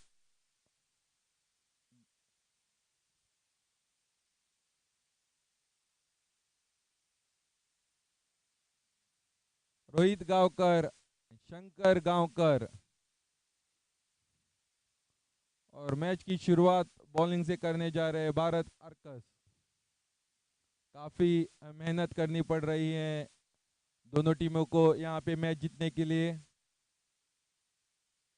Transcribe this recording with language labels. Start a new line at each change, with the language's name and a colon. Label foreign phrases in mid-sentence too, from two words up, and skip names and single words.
Hindi: रोहित गांवकर, शंकर गांवकर. और मैच की शुरुआत बॉलिंग से करने जा रहे हैं भारत आर्कस. काफ़ी मेहनत करनी पड़ रही है दोनों टीमों को यहाँ पे मैच जीतने के लिए.